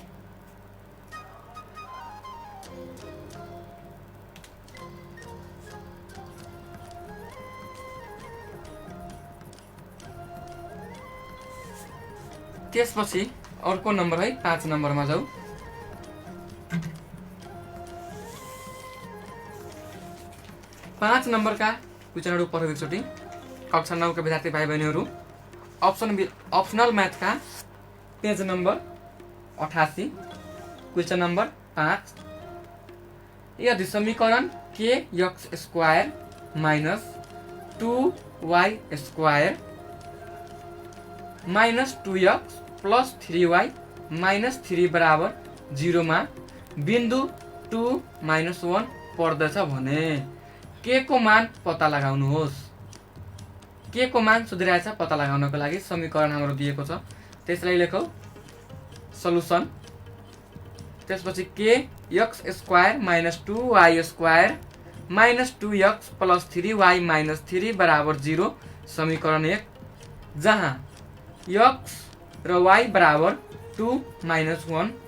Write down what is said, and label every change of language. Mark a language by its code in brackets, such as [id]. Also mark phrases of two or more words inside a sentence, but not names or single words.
[ne] त्यसपछि अर्को नम्बर है 5 नम्बरमा जाऊ। 5 नम्बरका क्वेशनहरु पढौँ एकचोटि। कक्षा 9 का विद्यार्थी भाइ बहिनीहरु [en] optional math [ne] का [en] page number 88 question number 5. [ne] यदि समीकरण [en] k x square minus 2y square minus 2x plus 3y minus 3 [ne] बराबर 0 मा बिंदु 2 - 1 पर्दछ भने के को मान पत्ता लगाउनुहोस्। के को मान सुधिरहेछ पत्ता लगाउनको लागि समीकरण हाम्रो दिएको छ त्यसलाई लेखौ सल्युसन। [en] त्यसपछि k x square minus 2y square minus 2x plus 3y minus 3 बराबर 0 समीकरण 1 जहाँ x र y बराबर 2 - 1।